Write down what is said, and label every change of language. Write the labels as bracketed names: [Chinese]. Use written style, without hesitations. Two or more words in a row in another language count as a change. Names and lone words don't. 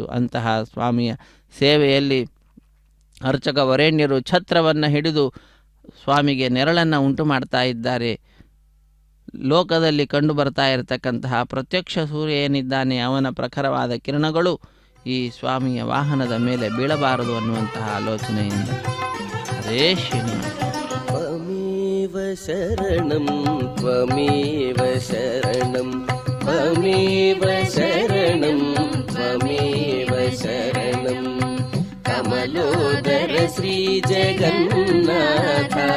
[Kannada] ಅಂತಹ ಸ್ವಾಮಿಯ ಸೇವೆಯಲ್ಲಿ ಅರ್ಚಕ ವರೇಣ್ಯರು ಛತ್ರವನ್ನು ಹಿಡಿದು ಸ್ವಾಮಿಗೆ ನೆರಳನ್ನು ಉಂಟು ಮಾಡ್ತಾ ಇದ್ದಾರೆ. ಲೋಕದಲ್ಲಿ ಕಂಡು ಬರ್ತಾ ಇರತಕ್ಕಂತಹ ಪ್ರತ್ಯಕ್ಷ ಸೂರ್ಯ ಏನಿದ್ದಾನೆ ಅವನ ಪ್ರಖರವಾದ ಕಿರಣಗಳು ಈ ಸ್ವಾಮಿಯ ವಾಹನದ ಮೇಲೆ ಬೀಳಬಾರದು ಅನ್ನುವಂತಹ ಆಲೋಚನೆಯಿಂದ. [Sanskrit] ಹರೇ ಶ್ರೀನಿವಾಸ. ತ್ವಮೇವ ಶರಣಂ ತ್ವಮೇವ ಶರಣಂ ತ್ವಮೇವ ಶರಣಂ ತ್ವಮೇವ ಶರಣಂ ಕಮಲೋದರ ಶ್ರೀ ಜಗನ್ನಾಥ